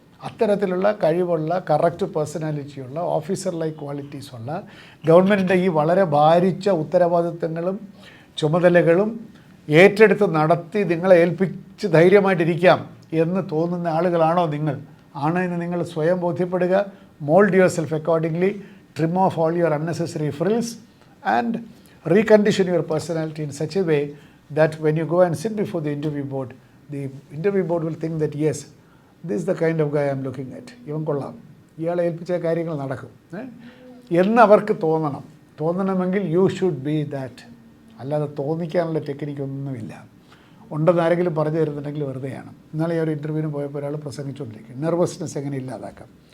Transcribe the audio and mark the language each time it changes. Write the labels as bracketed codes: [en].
[ml] അത്തരത്തിലുള്ള കഴിവുള്ള, correct പേഴ്സണാലിറ്റിയുള്ള, officer like ക്വാളിറ്റീസുള്ള, ഗവൺമെൻറ്റിൻ്റെ ഈ വളരെ ഭാരിച്ച ഉത്തരവാദിത്തങ്ങളും ചുമതലകളും ഏറ്റെടുത്ത് നടത്തി നിങ്ങളെ ഏൽപ്പിച്ച് ധൈര്യമായിട്ടിരിക്കാം എന്ന് തോന്നുന്ന ആളുകളാണോ നിങ്ങൾ? ആണ് എന്ന് നിങ്ങൾ സ്വയം ബോധ്യപ്പെടുക. [en] Mould yourself accordingly, trim off all your unnecessary frills and recondition your personality in such a way that when you go and sit before the interview board will think that yes, this is the kind of guy I am looking at. [ml] ഇവൻ കൊള്ളാം, ഇയാളെ ഏൽപ്പിച്ച കാര്യങ്ങൾ നടക്കും എന്നവർക്ക് തോന്നണമെങ്കിൽ [en] You should be that. [ml] അല്ലാതെ തോന്നിക്കാനുള്ള ടെക്നിക്കൊന്നുമില്ല. ഉണ്ടെന്ന് ആരെങ്കിലും പറഞ്ഞു തരുന്നുണ്ടെങ്കിൽ വെറുതെയാണ്. ഇന്നലെ ഞാൻ ഒരു ഇൻ്റർവ്യൂവിന് പോയപ്പോൾ ഒരാൾ പ്രസംഗിച്ചുകൊണ്ടിരിക്കും നെർവസ്നെസ് എങ്ങനെ ഇല്ലാതാക്കാം.